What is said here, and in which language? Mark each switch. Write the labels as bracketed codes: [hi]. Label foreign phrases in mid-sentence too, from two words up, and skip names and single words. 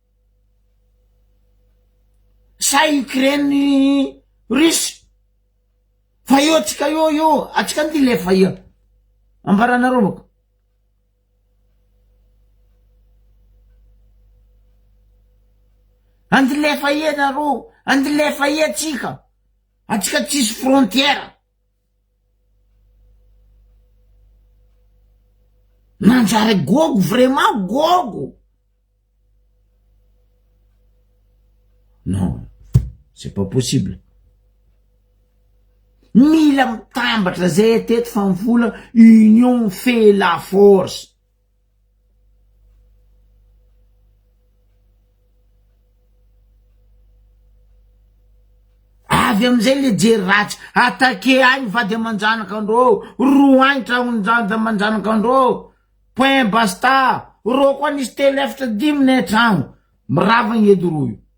[mg] sa Ukraine Russe fa io atsika io atsika ndi lefa io ambaranareo boka andilefa ie nareo andilefa ie atsika tsisy frontière nanjary gogo vraiment gogo [fr] non c'est pas possible [mg] mila mitambatra zay teto fa mivola [fr] union fait la force [mg] avy amizay le jery ratsy attaqué agny vady amanjanaka andreo roa agny tragnonjady amanjanaka andreo [fr] point basta [mg] ro koa nisy telo efatra dimy ne tragno miravagny edy royo